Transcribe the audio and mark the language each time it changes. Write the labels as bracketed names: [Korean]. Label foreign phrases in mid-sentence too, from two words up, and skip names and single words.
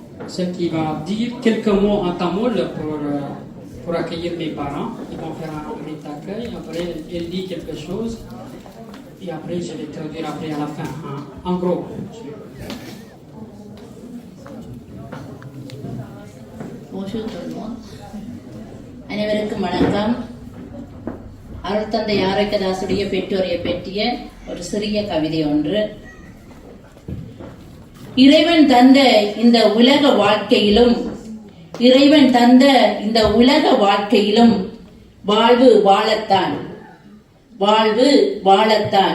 [French] celle qui va dire quelques mots en tamoul pour accueillir mes parents. Ils vont faire un petit accueil. Après, elle dit quelque chose. Et après, je vais traduire après à la fin. En gros. Bonjour tout le monde. [Tamil] அனைவருக்கும் வணக்கம். அருள் தந்தை ஆரோக்கியதாசுடைய பெற்றோரை பற்றிய ஒரு சிறிய கவிதை ஒன்று. இறைவன் தந்த இந்த உலக வாழ்க்கையிலும் வாழ்வு வாழத்தான்.